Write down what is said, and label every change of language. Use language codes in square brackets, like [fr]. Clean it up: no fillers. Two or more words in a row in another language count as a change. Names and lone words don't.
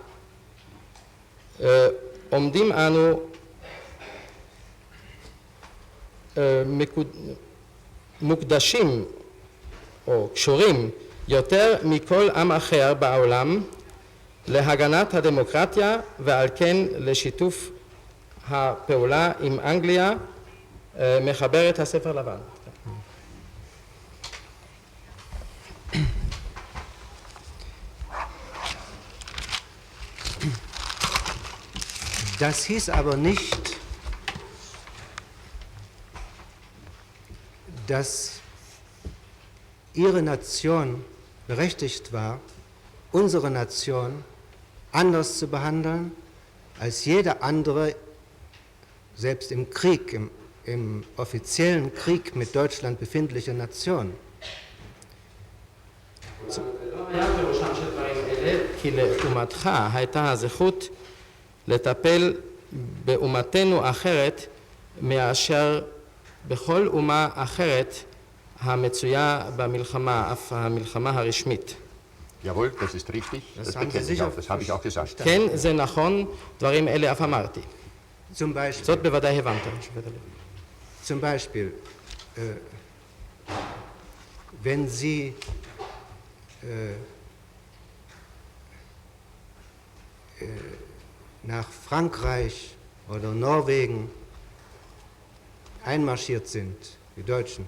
[he] עומדים אנו מוקדשים או קשורים יותר מכל עם אחר בעולם להגנת הדמוקרטיה ועל כן לשיתוף הפעולה עם אנגליה, מחברת הספר לבן. [de] Das hieß aber nicht, dass Ihre Nation berechtigt war, unsere Nation anders zu behandeln als jede andere, selbst im Krieg, im offiziellen Krieg mit Deutschland befindliche Nation. [he] היה פירושם של דברים אלה, כי לאומתך הייתה הזכות לטפל באומתנו אחרת מאשר בכל אומה אחרת המצויה במלחמה, אף המלחמה הרשמית. [de] Jawohl, das ist richtig. Das habe ich auch gesagt. [he] כן, זה נכון, דברים אלה אף אמרתי. זאת בוודאי הבנת. [de] Zum Beispiel, wenn Sie nach Frankreich oder Norwegen einmarschiert sind, die Deutschen,